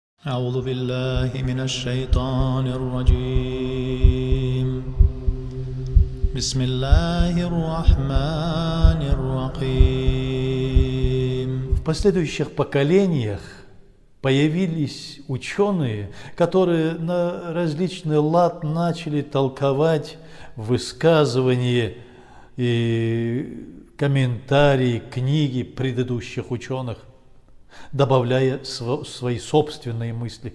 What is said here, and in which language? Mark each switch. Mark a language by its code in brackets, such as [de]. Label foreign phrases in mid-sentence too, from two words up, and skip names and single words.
[ar] أعوذ بالله من الشيطان الرجيم بسم الله الرحمن الرحيم. [ru] В последующих поколениях появились ученые, которые на различный лад начали толковать высказывания и комментарии, книги предыдущих ученых, добавляя свои собственные мысли.